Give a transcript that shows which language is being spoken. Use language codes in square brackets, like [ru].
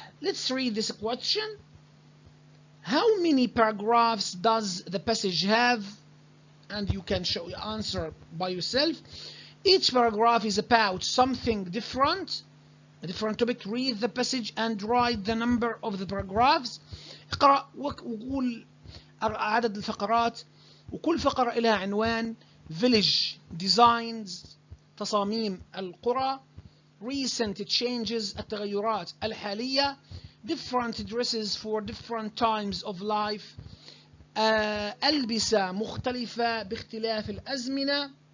[en] Let's read this question. How many paragraphs does the passage have? And you can show your answer by yourself. Each paragraph is about something different, a different topic. Read the passage and write the number of the paragraphs. [ar] اقرأ وقول عدد الفقرات، وكل فقرة لها عنوان. [en] Village designs، [ar] تصاميم القرى. [en] Recent changes، [ar] التغيرات الحالية. [en] Different dresses for different times of life. [ar] ألبسة مختلفة باختلاف الأزمنة.